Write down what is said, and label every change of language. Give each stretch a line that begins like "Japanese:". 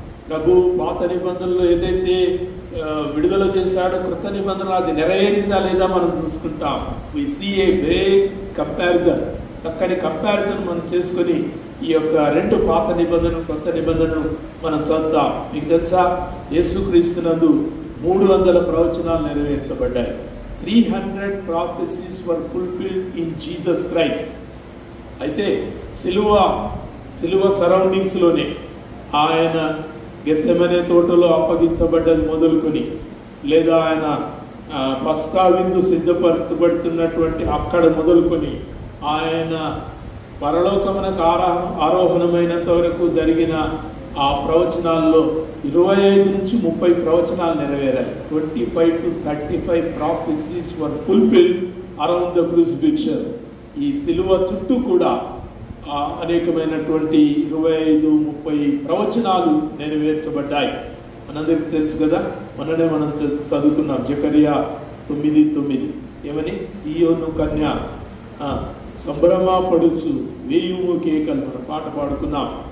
Telugu: ప్రభు పాత నిబంధనలో ఏదైతే విడుదల చేశాడో క్రొత్త నిబంధనలు అది నెరవేరిందా లేదా మనం చూసుకుంటాం.
English: We see a great comparison.
Telugu: చక్కని కంపారిజన్ మనం చేసుకొని ఈ యొక్క రెండు పాత నిబంధనలు క్రొత్త నిబంధనలు మనం చదువుతాం. మీకు తెలుసా, యేసుక్రీస్తునందు 300 ప్రవచనాలు నెరవేర్చబడ్డాయి.
English: 300 prophecies were fulfilled in Jesus Christ.
Telugu: అయితే సిలువ సరౌండింగ్స్లోనే ఆయన గెత్సెమనే తోటలో అప్పగించబడ్డది మొదలుకొని, లేదా ఆయన పస్కా విందు సిద్ధపరచబడుతున్నటువంటి అక్కడ మొదలుకొని, ఆయన పరలోకమునకు ఆరోహణమైనంత వరకు జరిగిన ఆ ప్రవచనాల్లో 25 నుంచి 30 ప్రవచనాలు నెరవేరాయి.
English: 25 to 35 prophecies were fulfilled around the crucifixion.
Telugu: ఈ సిలువ చుట్టూ కూడా అనేకమైనటువంటి 25-30 ప్రవచనాలు నెరవేర్చబడ్డాయి. మనందరికీ తెలుసు కదా, మొన్ననే మనం చదువుకున్నాం జకరియా 9:9. ఏమని? సియోను కన్య సంభ్రమ పడుచు వేయుము కేకలు, మనం పాట పాడుకున్నాం.